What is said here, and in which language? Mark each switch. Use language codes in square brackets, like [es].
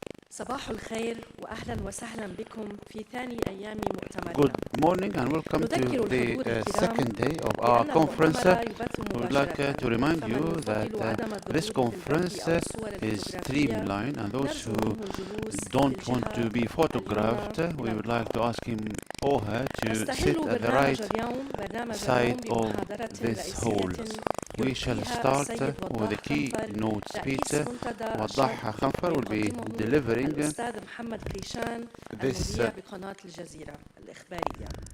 [ar] صباح الخير وأهلا وسهلا بكم في ثاني أيام مؤتمرنا. [en] Good morning and welcome to the second day of our conference. We would like to remind you that this conference is streamlined, and those who don't want to be photographed, we would like to ask him or her to sit at the right side of this hall. We shall start with the keynote speech. وضح خنفر will be delivering [ar] الأستاذ محمد كريشان المذيع بقناة الجزيرة الإخبارية.